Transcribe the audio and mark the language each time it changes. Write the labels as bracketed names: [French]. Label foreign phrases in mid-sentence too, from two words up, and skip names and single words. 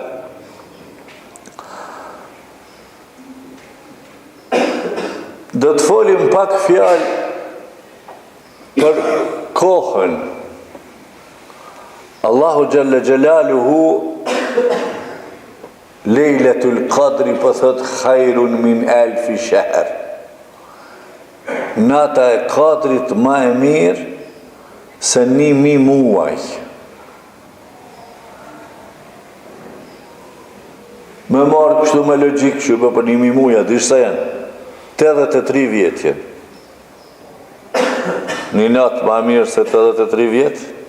[Albanian] Do të folim pak fjalë për kohën. [Arabic] الله جل جلاله ليلة القدر [Albanian] për thot [Arabic] خير من ألف شهر. [Albanian] Nata e Qadrit ma e mirë se 1000 muaj. Me marë kështu me logjik që për 1000 muaj, dish sa janë? 83 vjetë jenë. Një natë ma mirë se 83 vjetë?